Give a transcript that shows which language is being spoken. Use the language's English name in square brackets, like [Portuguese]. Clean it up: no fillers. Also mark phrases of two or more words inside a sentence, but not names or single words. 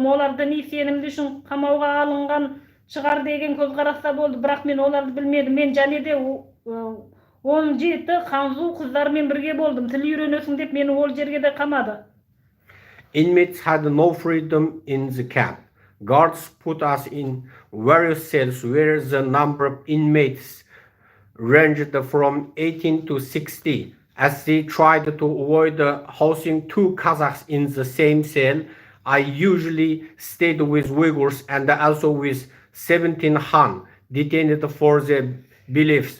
[Kazakh] Олар діни сенімді үшін қамауға алынған шығар деген көзқараста болды, бірақ мен оларды білмедім. Мен және де 17 ханзу қыздармен бірге болдым. Тіл үйренесің деп мені ол жерге де қамады. [English] Inmates had no freedom in the camp. Guards put us in various cells where the number of inmates ranged from 18 to 60. As they tried to avoid housing 2 Kazakhs in the same cell, I usually stayed with Uyghurs and also with 17 Han detained for their beliefs.